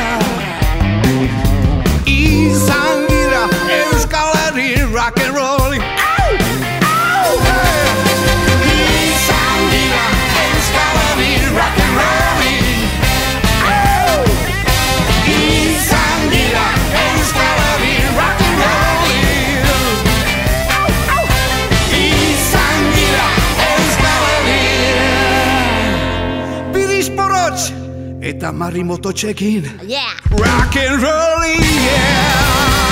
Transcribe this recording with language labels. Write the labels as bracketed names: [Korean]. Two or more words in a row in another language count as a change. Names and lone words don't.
[Basque] Izan gira, Euskal Herri, [English] rock and rolling. [Basque] Izan gira, Euskal Herri, [English] rock and rolling. [Basque] Izan gira, Euskal Herri, [English] rock and rolling. [Basque] Izan gira, Euskal Herri. Biriz Porots eta Marri Mototxekin. [English] Yeah. Rock and rolling, yeah.